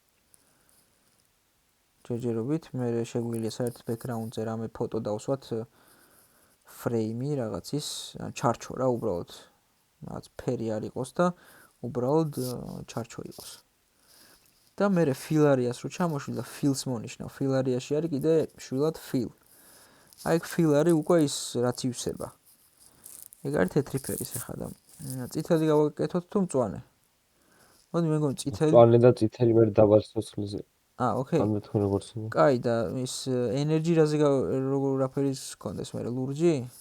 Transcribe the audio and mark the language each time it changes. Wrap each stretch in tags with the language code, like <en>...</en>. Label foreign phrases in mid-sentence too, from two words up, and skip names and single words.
<ka>ჯერჯერობით, მე შეგვიძლია საერთოდ background-ზე რამე ფოტო დავსვათ frame-ი რაღაცის, ჩარჩო რა უბრალოდ. რაღაც ფერი არ იყოს და უბრალოდ ჩარჩო იყოს. და მე</ka> <en>fill area-ს</en> <ka>რო ჩამოშვილ და fills მონიშნავ,</ka> <en>fill area-ში</en> <ka>არის კიდე შვილად fill. აი fill არის უკვე ის რაც ივსება. ეგ არის თეთრი ფერის ახლა და წითელი გავაკეთოთ თუ მწვანე? მოდი მე მგონი წითელი. მწვანე და წითელი მე დაბალ სიცოცხლეზე. ოკეი. ამ თქვენ როგორც უნდა. კაი და ის energy რაზე როგორ რაფერის გქონდეს მე ლურჯი?</ka>